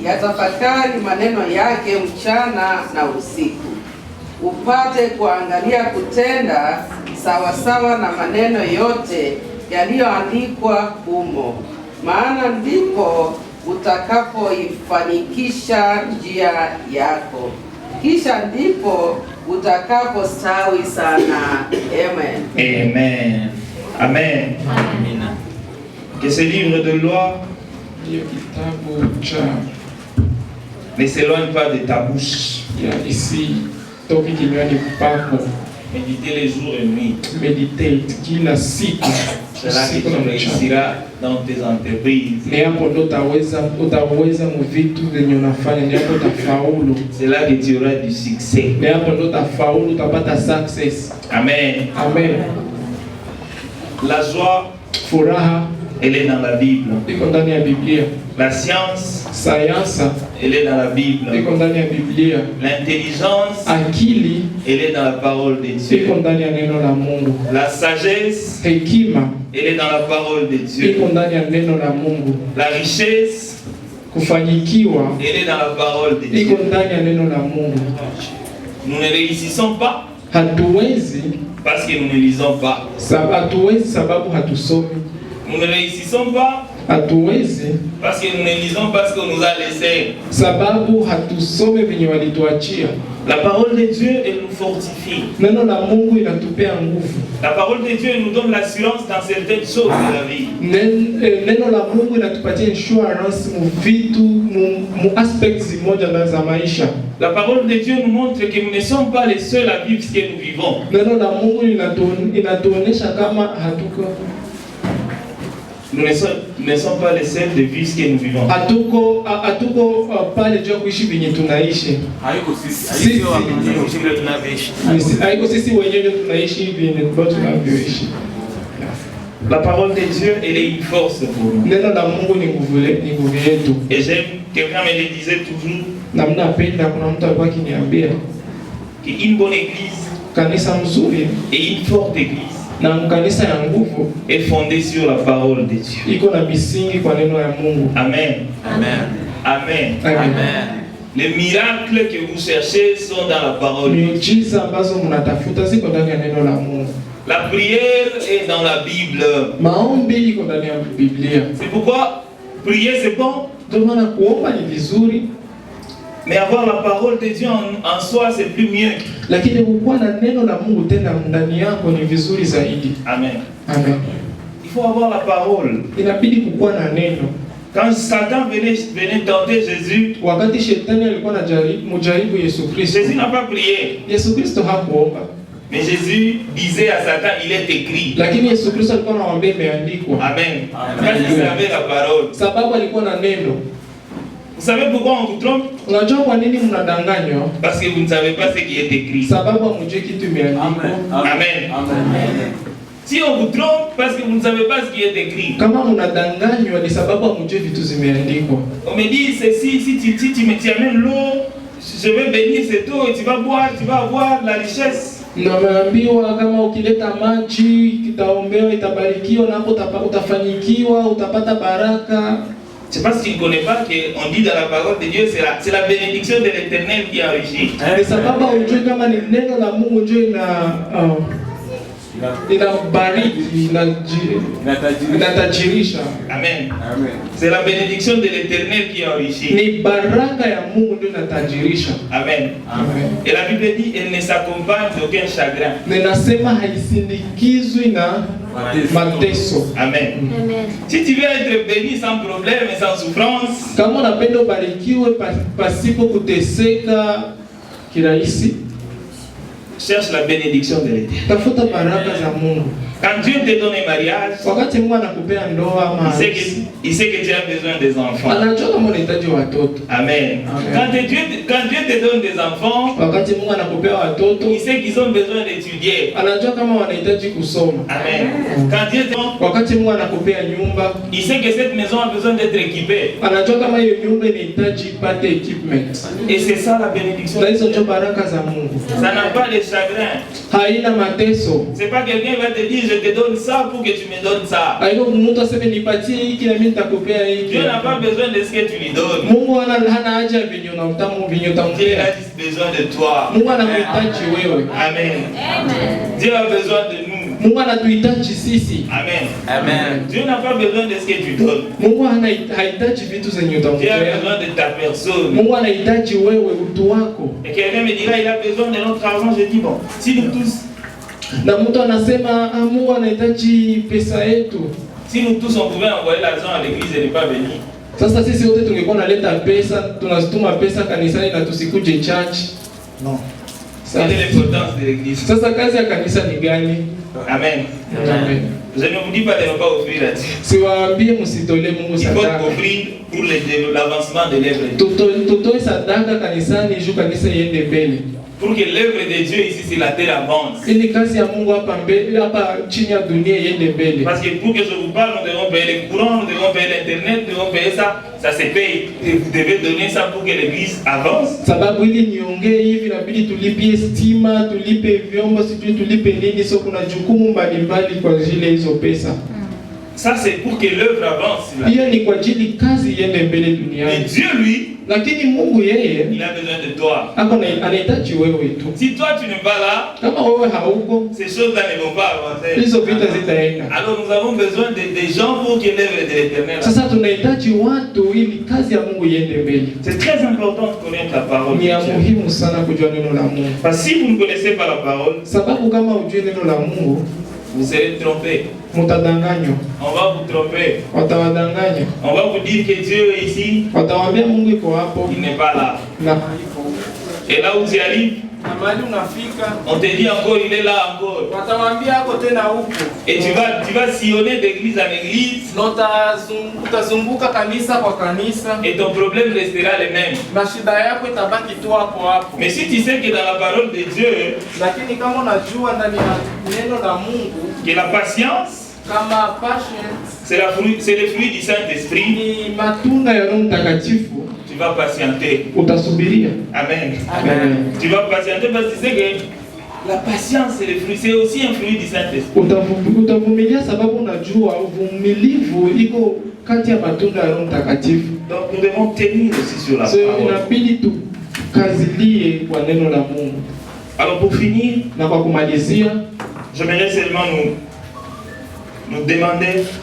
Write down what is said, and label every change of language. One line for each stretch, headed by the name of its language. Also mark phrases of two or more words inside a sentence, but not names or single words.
Swahili: yatafakari maneno yake mchana na usiku, upate kuangalia kutenda sawasawa na maneno yote yaliyoandikwa humo, maana ndipo utakapoifanikisha njia yako, kisha ndipo utakapostawi sana. Amen. Amen. Amen. Amen.
French: Que ce livre de loi
Swahili: Hiyo kitabu cha
French: ne s'éloigne pas de ta bouche.
Swahili: ya isi toki kinywani pako.
French: Méditez les jours et nuits.
Swahili: Meditate kila siku.
French: C'est là que
Swahili: Usiku na
French: tu
Swahili: mchana.
French: réussiras dans tes entreprises.
Swahili: Ni hapo ndo utaweza mu vitu vyenye unafanya, ni hapo utafaulu.
French: C'est là que tu auras du succès.
Swahili: Ni hapo ndo utafaulu, utapata success. Amen. Amen.
French: La joie,
Swahili: Furaha
French: elle est dans la Bible.
Swahili: iko ndani ya Biblia.
French: La science,
Swahili: Sayansa
French: elle est dans la Bible.
Swahili: iko ndani ya Biblia.
French: L'intelligence,
Swahili: Akili
French: elle est dans la parole de Dieu.
Swahili: iko ndani ya neno la Mungu.
French: La sagesse,
Swahili: Hekima
French: elle est dans la parole de Dieu.
Swahili: iko ndani ya neno la Mungu.
French: La richesse,
Swahili: Kufanikiwa
French: elle est dans la parole de
Swahili: iko
French: Dieu.
Swahili: ndani ya neno la Mungu.
French: Nous ne réussissons pas
Swahili: Hatuwezi
French: parce que nous ne lisons pas.
Swahili: hatuwezi sababu hatusomi.
French: Nous ne réussissons pas
Swahili: Hatuwezi
French: parce que nous ne lisons pas ce qu'on nous a laissé.
Swahili: sababu hatusome venye walituachia.
French: La parole de Dieu, elle nous fortifie.
Swahili: Neno la Mungu inatupea nguvu.
French: La parole de Dieu nous donne l'assurance dans certaines choses de la vie.
Swahili: Neno la Mungu inatupatia insurance mu vitu mu aspects zimoja za maisha.
French: La parole de Dieu nous montre que nous ne sommes pas les seuls à vivre ce que nous vivons.
Swahili: Neno la Mungu inatuonesha kama hatuko
French: Nous ne sommes pas les seuls de vivre ce que nous vivons.
Swahili: hatuko pale juu ya kuishi venye tunaishi. Haiko sisi Haiko sisi wenyewe tunaishi venye tunavyoishi.
French: La parole de Dieu, elle est une force pour nous.
Swahili: Neno la Mungu ni nguvu yetu.
French: Et j'aime, quelqu'un me le disait toujours,
Swahili: Na mnapenda, kuna mtu alikuwa akiniambia
French: qu'une bonne église
Swahili: kanisa mzuri
French: et une forte église
Swahili: na kanisa ya nguvu
French: est fondée sur la parole de Dieu.
Swahili: iko na misingi kwa neno ya Mungu. Amen. Amen. Amen. Amen.
French: Les miracles que vous cherchez sont dans la parole.
Swahili: Miujiza ambazo mnatafuta ziko ndani ya neno la Mungu.
French: La prière est dans la Bible.
Swahili: Maombi iko ndani ya Biblia.
French: C'est pourquoi prier c'est bon,
Swahili: Ndio maana kuomba ni vizuri,
French: mais avoir la parole de Dieu en soi c'est plus mieux.
Swahili: lakini kuwa na neno la Mungu tena ndani yako ni vizuri zaidi. Amen. Amen.
French: Il faut avoir la parole.
Swahili: Inabidi kuwa na neno.
French: Quand Satan venait tenter Jésus,
Swahili: Wakati shetani alikuwa anajaribu Yesu Kristo,
French: Jésus n'a pas prié.
Swahili: Yesu Kristo hakuomba.
French: Mais Jésus disait à Satan, il est écrit.
Swahili: Lakini Yesu Kristo alikuwa anawaambia imeandikwa. Amen.
French: Parce qu'il avait la parole.
Swahili: Sababu alikuwa na neno.
French: Vous savez pourquoi on vous trompe?
Swahili: Unajua kwa nini mnadanganywa?
French: Parce que vous ne savez pas ce qui est écrit.
Swahili: Sababu hamjui kitu imeandikwa. Amen. Amen.
French: Si on vous trompe, parce que vous ne savez pas ce qui est écrit.
Swahili: Kama mnadanganywa ni sababu hamjui vitu zimeandikwa.
French: On me dit ceci, si tu me amènes l'eau, je vais bénir cette eau et tu vas boire, tu vas avoir la richesse.
Swahili: Na wameambiwa kama ukileta maji kitaombewa, itabarikiwa, na hapo utafanyikiwa, utapata baraka.
French: C'est parce qu'il ne connaît pas qu'on dit dans la parole de Dieu, c'est la bénédiction de l'Éternel qui enrichit.
Swahili: Ni sababu hujui kama ni neno la Mungu ndio inabariki, inatajirisha. Amen.
French: C'est la bénédiction de l'Éternel qui enrichit.
Swahili: Ni baraka ya Mungu ndio inatajirisha. Amen. Amen.
French: Et la Bible dit, elle ne s'accompagne d'aucun chagrin.
Swahili: Ninasema haisindikizwi na mateso. Amen.
French: Si tu veux être béni sans problème et sans souffrance,
Swahili: Kama unapenda ubarikiwe pasipo kuteseka kirahisi,
French: cherche la bénédiction de l'Éternel.
Swahili: tafuta baraka za Mungu.
French: Quand Dieu te donne un mariage,
Swahili: Wakati Mungu anakupea ndoa ama
French: il sait que tu as besoin des enfants.
Swahili: anajua kama unahitaji watoto. Amen. Amen.
French: Quand Dieu te donne des enfants,
Swahili: Wakati Mungu anakupea watoto,
French: il sait qu'ils ont besoin d'étudier.
Swahili: anajua kama wanahitaji kusoma.
French: Amen. Quand Dieu te donne,
Swahili: Wakati Mungu anakupea nyumba,
French: il sait que cette maison a besoin d'être équipée.
Swahili: anajua kama hiyo nyumba inahitaji ipate equipment.
French: Et c'est ça la bénédiction.
Swahili: Na hizo ndio baraka za Mungu.
French: Ça n'a pas de chagrin.
Swahili: Haina mateso.
French: C'est pas quelqu'un va te dire je te donne ça pour que tu me donnes ça.
Swahili: Haiko mtu aseme nipatie hiki na mimi nitakupea hiki.
French: Dieu n'a pas besoin de ce que tu lui donnes.
Swahili: Mungu hana haja vinyo na utamu vinyo
French: Dieu
Swahili: tampea.
French: a juste besoin de toi.
Swahili: Mungu anakuhitaji wewe.
French: Amen. Dieu a besoin de nous.
Swahili: Mungu anatuhitaji sisi. Amen.
French: Dieu n'a pas besoin de ce que tu donnes.
Swahili: Mungu hahitaji vitu zenye
French: Dieu a
Swahili: utampea.
French: besoin de ta personne.
Swahili: Mungu anahitaji wewe, utu wako.
French: Et quelqu'un me dira, il a besoin de notre argent. Je dis, bon, si nous tous,
Swahili: Na mtu anasema Mungu anahitaji pesa yetu.
French: si nous tous on pouvait envoyer l'argent à l'église et ne pas venir.
Swahili: Sasa sisi wote tungekuwa naleta pesa, tunazituma pesa kanisani na tusikuje church. No.
French: Quelle est l'importance de l'église?
Swahili: Sasa kazi ya kanisa ni gani? Amen. Amen.
French: Je ne vous dis pas de ne pas offrir à Dieu.
Swahili: Siwaambie msitolee Mungu
French: Il faut
Swahili: sadaka.
French: offrir pour l'avancement de l'œuvre.
Swahili: Tutoe sadaka kanisani juu kanisa iende mbele.
French: Pour que l'œuvre de Dieu ici sur la terre avance.
Swahili: Ili kazi ya Mungu hapa chini ya dunia iende mbele.
French: Parce que pour que je vous parle, nous devons payer les courants, nous devons payer l'internet, nous devons payer ça. Ça se paye. Et vous devez donner ça pour que l'église avance.
Swahili: Sababu ili niongee hivi inabidi tulipie stima, tulipe vyombo, sijui tulipe nini, so kuna jukumu mbalimbali kwa ajili ya hizo pesa.
French: Ça c'est pour que l'œuvre avance.
Swahili: Hiyo ni kwa ajili kazi iende mbele
French: Et
Swahili: duniani.
French: Dieu lui,
Swahili: Lakini Mungu yeye
French: il a besoin de toi.
Swahili: anahitaji wewe tu.
French: Si toi tu n'es pas là,
Swahili: Kama wewe hauko,
French: ces choses-là ne vont pas avancer.
Swahili: hizo vita zitaenda.
French: Alors nous avons besoin des gens pour que l'œuvre de l'Éternel.
Swahili: Sasa tunahitaji watu ili kazi ya Mungu iende mbele.
French: C'est très important de connaître la parole de
Swahili: Ni ya
French: Dieu.
Swahili: muhimu sana kujua neno la Mungu.
French: Parce que si vous ne connaissez pas la parole,
Swahili: Sababu kama hujui neno la Mungu,
French: vous serez trompés.
Swahili: Mutadanganywa.
French: On va vous tromper.
Swahili: Watawadanganya.
French: On va vous dire que Dieu est ici.
Swahili: Watawambia Mungu iko hapo.
French: Il n'est pas là.
Swahili: Na
French: Et là où tu arrives,
Swahili: Na mahali unafika
French: on te dit encore, il est là encore.
Swahili: watawaambia hapo tena huko.
French: Et tu vas sillonner d'église en église.
Swahili: Na utazunguka kanisa kwa kanisa.
French: Et ton problème restera le même.
Swahili: Na shida yako itabaki tu hapo hapo.
French: Mais si tu sais que dans la parole de Dieu,
Swahili: Lakini kama unajua ndani ya neno la Mungu
French: que la patience,
Swahili: kama patience
French: c'est le fruit du Saint-Esprit,
Swahili: ni matunda ya Roho Mtakatifu,
French: tu vas patienter.
Swahili: utasubiria. Amen. Amen.
French: Tu vas patienter parce que tu sais que la patience, c'est aussi un fruit du Saint-Esprit.
Swahili: Utavumilia sababu unajua uvumilivu iko kati ya matunda ya Roho Mtakatifu.
French: Donc nous devons tenir aussi sur la
Swahili: So
French: parole.
Swahili: inabidi tukazilie kwa neno la Mungu.
French: Alors pour finir,
Swahili: Na kwa kumalizia,
French: j'aimerais seulement nous demander